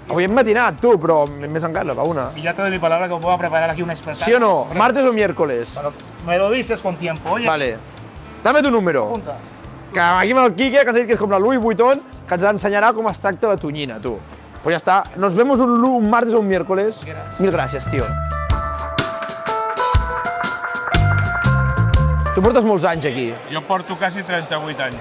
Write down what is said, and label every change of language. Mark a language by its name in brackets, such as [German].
[Catalan] Avui hem matinat, tu, però més encara, a la 1. [Spanish] y ya te doy mi palabra que os voy a preparar aquí un espectáculo. ¿Sí o no? ¿Martes o miércoles? Pero me lo dices con tiempo, oye. Vale. Dame tu número. Apunta. [Catalan] Que aquí amb el Quique, que ens ha dit que és com la Louis Vuitton, que ens ensenyarà com es tracta la tonyina, tu. Pues ja està. [Spanish] Nos vemos un martes o un miércoles. [Catalan] Mil gràcies, tio. Tu portes molts anys aquí. Jo porto quasi 38 anys.